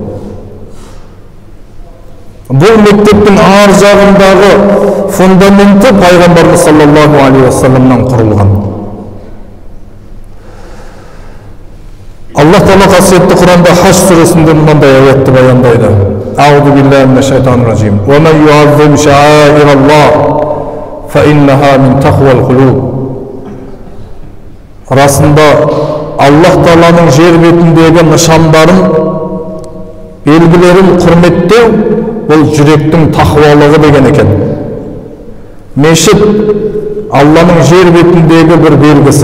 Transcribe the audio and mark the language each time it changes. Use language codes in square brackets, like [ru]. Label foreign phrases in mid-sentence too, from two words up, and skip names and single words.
[kk] Бұл мектептің ар жағындағы фундаменті Пайғамбарымыз [ar] صلى الله عليه وسلم [kk] құрылған. Аллах Тағала қасиетті Құранда Хаж сүресінде мынандай аятты баяндайды. [ar] أعوذ بالله من الشيطان الرجيم. ومن يعظم شعائر الله فإنها من تقوى القلوب. [kk] Расында Аллах Тағаланың жер бетіндегі нышандарын, белгілерін құрметтеу бұл жүректің тақуалығы деген екен. Мешіт Алланың жер бетіндегі бір белгісі.